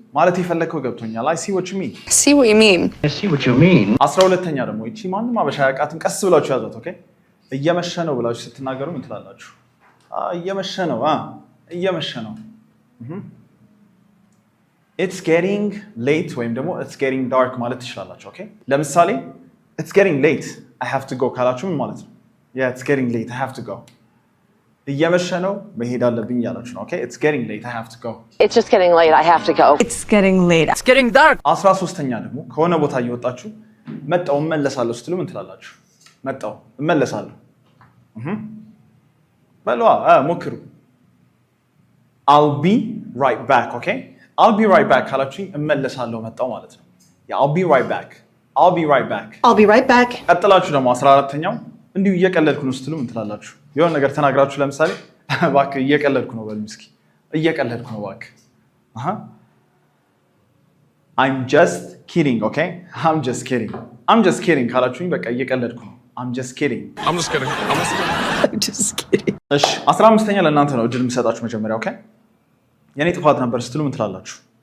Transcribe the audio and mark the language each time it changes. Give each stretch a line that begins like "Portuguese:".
Amharic: ማለት የፈለግከው ገብቶኛል።
English: I see what you mean. I see what you mean. I see what you mean.
Amharic: 12ኛ ደግሞ እቺ ማንም አበሻ ያውቃትን ቀስ ብላችሁ ያዟት። ኦኬ? እየመሸ ነው ብላችሁ ስትናገሩ ምን ትላላችሁ? እየመሸ ነው። እየመሸ ነው።
English: It's getting late
Amharic: ወይም ደግሞ
English: it's getting dark
Amharic: ማለት ትችላላችሁ። ኦኬ? ለምሳሌ
English: it's getting late I have to go
Amharic: ካላችሁ ምን ማለት ነው?
English: Yeah, it's getting late I have to go.
Amharic: እየመሸ ነው መሄድ አለብኝ ያላችሁ ነው። ኦኬ
English: it's getting late I have to go. It's just getting late I have to go. It's getting late. It's getting dark.
Amharic: 13ኛ ደግሞ ከሆነ ቦታ እየወጣችሁ መጣው እመለሳለሁ ስትሉ ምን ትላላችሁ? መጣው እመለሳለሁ። በሏ ሞክሩ።
English: I'll be right back. Okay? I'll be right back
Amharic: ካላችሁ እመለሳለሁ መጣው ማለት ነው።
English: I'll be right back. I'll be right back. I'll be right back.
Amharic: ቀጥላችሁ ደግሞ 14ኛው እንዲሁ እየቀለድኩ ነው ስትሉ ምን ትላላችሁ? የሆነ ነገር ተናግራችሁ ለምሳሌ እባክህ እየቀለድኩ ነው በሉ እስኪ። እየቀለድኩ ነው እባክህ።
English: I'm just kidding. Okay? I'm just kidding. I'm just kidding
Amharic: ካላችሁኝ በቃ እየቀለድኩ ነው።
English: I'm just kidding. I'm just kidding. I'm just kidding.
Amharic: እሺ 15ኛ ለእናንተ ነው እድል የምሰጣችሁ መጀመሪያ። ኦኬ የኔ ጥፋት ነበር ስትሉ ምን ትላላችሁ?